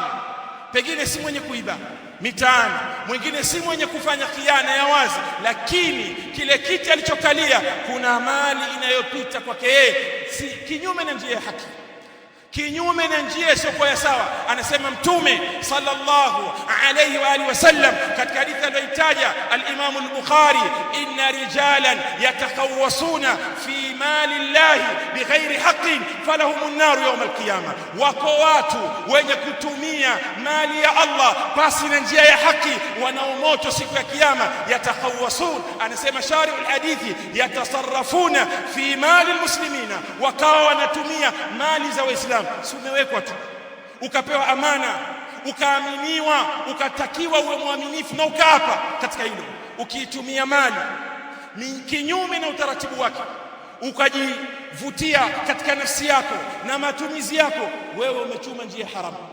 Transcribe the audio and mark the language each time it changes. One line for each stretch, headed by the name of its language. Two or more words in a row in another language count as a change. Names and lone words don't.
Swahili: Pengine si mwenye kuiba mitaani, mwingine si mwenye kufanya khiana ya wazi, lakini kile kiti alichokalia kuna mali inayopita kwake yeye, si kinyume na njia ya haki, kinyume na njia isiyokuwa sawa. Anasema Mtume
Arabic: صلى الله عليه وعلى آله وسلم
Swahili: katika hadithi aliyoitaja
Arabic: الإمام البخاري إن رجالا يتخوضون في مال الله بغير حق فلهم النار يوم القيامة,
Swahili: wako watu wenye kutumia mali ya Allah pasi na njia ya haki, wanao moto siku ya kiyama.
Arabic: Yatakawwasun, anasema شارح الحديث, يتصرفون في مال المسلمين,
Swahili: wakawa wanatumia mali za Waislamu. Si umewekwa tu ukapewa amana, ukaaminiwa, ukatakiwa uwe mwaminifu na ukaapa katika hilo, ukiitumia mali ni kinyume na utaratibu wake, ukajivutia katika nafsi yako na matumizi yako, wewe umechuma njia haramu.